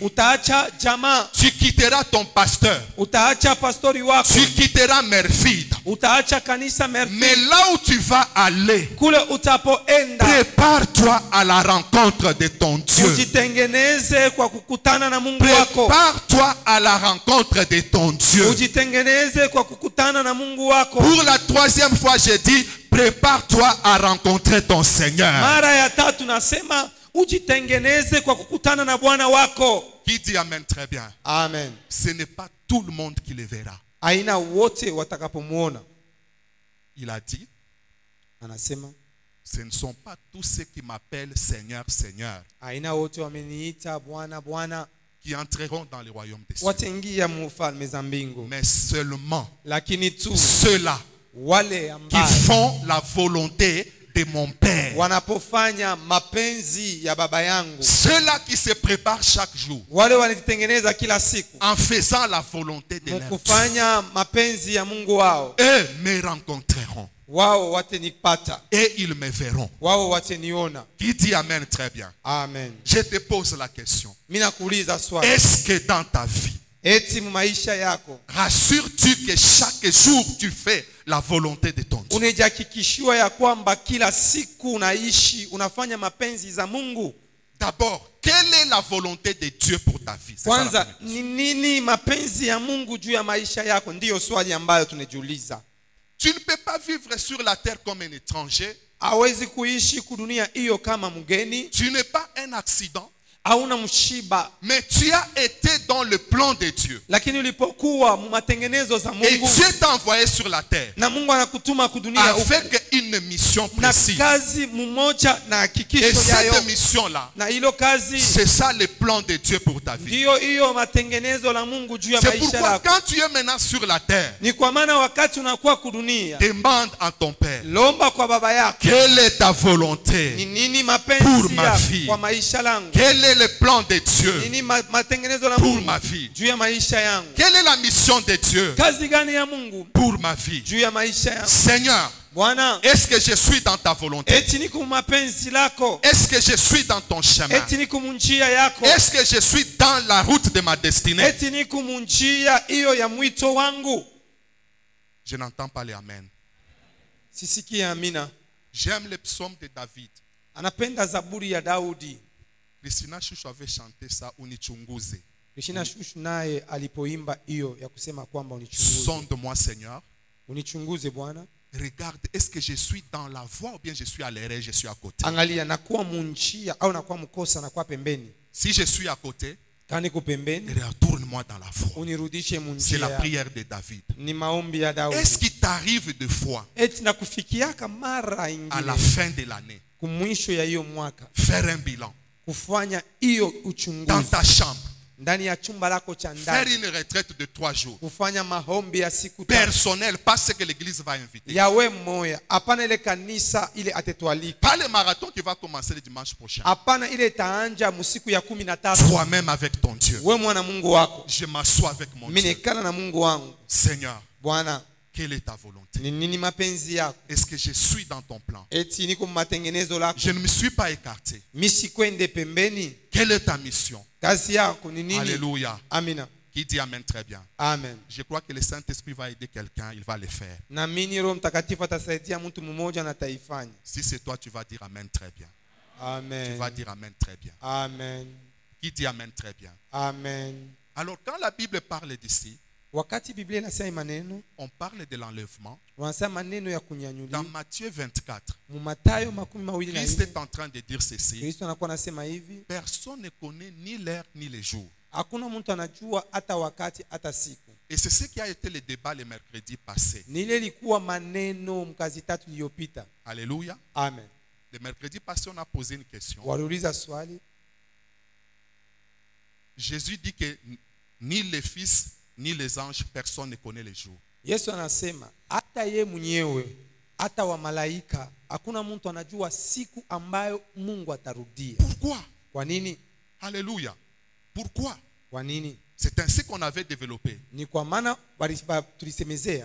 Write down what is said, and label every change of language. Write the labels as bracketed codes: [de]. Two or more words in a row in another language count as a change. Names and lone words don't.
[sw] utaacha jamaa, [fr] tu quitteras ton pasteur, [sw] utaacha pastori wako, [fr] tu quitteras Merfid. [sw] utaacha kanisa [fr] Mais Merfi. là où tu vas aller, [sw] Kule utapoenda, [fr] prépare-toi à la rencontre de ton Dieu. [sw] ujitengeneze kwa kukutana na Mungu wako. [fr] Prépare-toi à la rencontre de ton Dieu. [sw] Ujitengeneze kwa kukutana na Mungu wako. [fr] Pour la troisième fois, je dis, prépare-toi à rencontrer ton Seigneur. [sw] Mara ya tatu nasema ujitengeneze kwa kukutana na Bwana wako. [fr] Qui dit Amen très bien? Amen. Ce n'est pas tout le monde qui le verra. [sw] Aina wote watakapomuona. [fr] Il a dit, [sw] Anasema [fr] ce ne sont pas tous ceux qui m'appellent Seigneur, Seigneur, [sw] aina wote wameniita Bwana Bwana [fr] qui entreront dans le royaume des cieux, [sw] wataingia mufalme za mbingu, [fr] mais seulement [sw] lakini tu [fr] ceux-là [sw] wale [fr] qui [sw] ambao [fr] font la volonté de mon Père. [sw] wanapofanya mapenzi ya baba yangu, [fr] Ceux-là qui se préparent chaque jour [sw] wale wanajitengeneza kila siku [fr] en faisant la volonté de leur Dieu. [sw] kufanya mapenzi ya Mungu wao, [fr] Eux me rencontreront [sw] wao watanipata, [fr] et ils me verront. [sw] wao wataniona. [fr] Qui dit Amen très bien? Amen. Je te pose la question. [sw] Mimi nakuuliza swali, [fr] Est-ce que dans ta vie, [sw] eti maisha yako [fr] rassures-tu que chaque jour tu fais la volonté de ton Dieu? [sw] unajihakikishiwa ya kwamba kila siku unaishi unafanya mapenzi za Mungu? [fr] D'abord, quelle est la volonté de Dieu pour ta vie? C'est ça la [sw] Kwanza [fr] première question. [sw] ni nini mapenzi ya Mungu juu ya maisha yako? Ndiyo swali ambayo tunajiuliza. [fr] Tu ne peux pas vivre sur la terre comme un étranger. [sw] Hawezi kuishi kudunia hiyo kama mgeni, [fr] Tu n'es pas un accident, [sw] hauna mshiba, [fr] mais tu as été dans le plan de Dieu. [sw] lakini ulipokuwa matengenezo za [fr] Et [sw] Mungu [fr] Dieu t'a envoyé sur la terre [sw] na Mungu anakutuma kudunia [fr] avec une mission [sw] na [fr] précise. [sw] kazi mmoja na [fr] Et [sw] hakikisho yayo, [fr] cette mission-là, [sw] na hilo kazi [fr] c'est ça le plan de Dieu pour ta vie. [sw] ndiyo hiyo matengenezo la Mungu juu ya [fr] C'est [sw] maisha [fr] pourquoi [sw] yako. [fr] quand tu es maintenant sur la terre, [sw] Ni kwa maana wakati unakuwa kudunia, [fr] demande à ton Père, [sw] lomba kwa baba yako, [fr] quelle est ta [sw] ni [fr] volonté? [sw] nini [fr] Pour [sw] mapenzi [fr] ma [sw] yako [fr] vie. [sw] kwa maisha langu, [fr] Quel est le plan de Dieu [sw] nini matengenezo la [fr] pour [sw] Mungu [fr] ma vie? [sw] juu ya maisha yangu, [fr] Quelle est la mission de Dieu [sw] kazi gani ya Mungu [fr] pour ma vie? [sw] juu ya maisha yangu. [fr] Seigneur, [sw] Bwana, [fr] est-ce que je suis dans ta volonté? [sw] eti niko mapenzi lako, [fr] Est-ce que je suis dans ton chemin? [sw] eti niko munjia yako, [fr] Est-ce que je suis dans la route de ma destinée? [sw] eti niko munjia hiyo ya mwito wangu. [fr] Je n'entends pas les amen. [sw] Sisikie amina. [fr] J'aime le psaume de David. [sw] Anapenda zaburi ya Daudi. [fr] Christina Chouchou avait chanté ça, Unichunguze. [sw] Krishna Shushu naye alipoimba hiyo ya kusema kwamba unichunguze. [fr] Sonde-moi, Seigneur. [sw] Unichunguze Bwana. [fr] Regarde, est-ce que je suis dans la voie ou bien je suis à l'arrière, je suis à côté. [sw] Angalia nakuwa munjia au nakuwa mkosa nakuwa pembeni. [fr] Si je suis à côté, [sw] Kani kupembeni, [fr] retourne-moi dans la voie. [sw] unirudishe munjia. [fr] C'est la prière de David. [sw] Ni maombi ya Daudi. [fr] Est-ce qu'il t'arrive de fois [sw] Eti nakufikiaka mara ingine [fr] à la fin de l'année [sw] kumwisho ya hiyo mwaka [fr] faire un bilan [sw] kufanya hiyo [fr] dans [sw] uchunguzi [fr] ta chambre, [sw] ndani ya chumba lako cha [fr] faire [sw] ndani, [fr] une retraite de 3 jours [sw] kufanya maombi ya siku tatu [fr] personnel, pas ce que l'église va inviter, [sw] yawe moya, hapana ile kanisa ile atetualika, [fr] pas le marathon qui va commencer le dimanche prochain, [sw] hapana ile itaanja musiku ya 13. [fr] toi-même avec ton Dieu. [sw] We mwana Mungu wako, [fr] Je m'assois avec mon [sw] mimi [fr] Dieu. [sw] nekana na Mungu wangu. [fr] Seigneur, [sw] Bwana, [fr] quelle est ta volonté? [sw] ni nini mapenzi yako? [fr] Est-ce que je suis dans ton plan? [sw] Eti niko matengenezo lako, [fr] Je ne me suis pas écarté. [sw] misi kwende pembeni. [fr] Quelle est ta mission? [sw] Kazi yako ni nini? [fr] Alléluia. [sw] Amina. [fr] Qui dit Amen très bien. Amen. Je crois que le Saint-Esprit va aider quelqu'un, il va le faire. [sw] Na mimi Roho Mtakatifu atasaidia mtu mmoja na taifanya. [fr] Si c'est toi, tu vas dire Amen très bien. Amen. Tu vas dire Amen très bien. Amen. Qui dit Amen très bien. Amen. Alors quand la Bible parle d'ici, [sw] Wakati Biblia inasema maneno, [fr] on parle de l'enlèvement. [sw] wanasema maneno ya [fr] Dans [sw] kunyanyuliwa. [fr] Matthieu 24, [sw] Mu Mathayo 24, [fr] Christ est en train de dire ceci. [sw] Kristo anakuwa anasema hivi, [fr] Personne ne connaît ni l'heure ni le jour. [sw] hakuna mtu anajua hata wakati hata siku. [fr] Et c'est ce qui a été le débat le mercredi passé. [sw] Ni ile ilikuwa maneno mkazi tatu iliyopita. [fr] Alléluia. Amen. Le mercredi passé, on a posé une question. [sw] Waliuliza swali. [fr] Jésus dit que ni les fils ni les anges, personne ne connaît les jours. [sw] Yesu anasema hata ye mwenyewe hata wa malaika hakuna mtu anajua siku ambayo Mungu atarudia. [fr] Pourquoi? [sw] Kwa nini? [fr] Alléluia. Pourquoi? [sw] Kwa nini? [fr] C'est ainsi qu'on avait développé. [sw] Ni kwa maana tulisemezea.